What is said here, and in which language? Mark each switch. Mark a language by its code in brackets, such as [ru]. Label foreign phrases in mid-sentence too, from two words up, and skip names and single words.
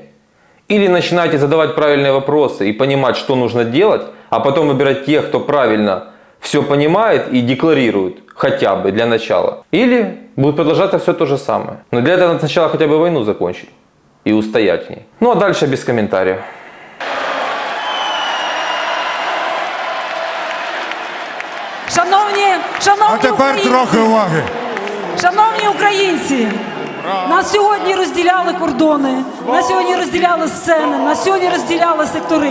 [ru] Или начинайте задавать правильные вопросы и понимать, что нужно делать, а потом выбирать тех, кто правильно все понимает и декларирует, хотя бы для начала. Или будет продолжаться все то же самое. Но для этого надо сначала хотя бы войну закончить и устоять в ней. Ну а дальше без комментариев. [uk] А тепер трохи уваги. Шановні українці, нас сьогодні розділяли кордони, нас сьогодні розділяли сцени, нас сьогодні розділяли сектори.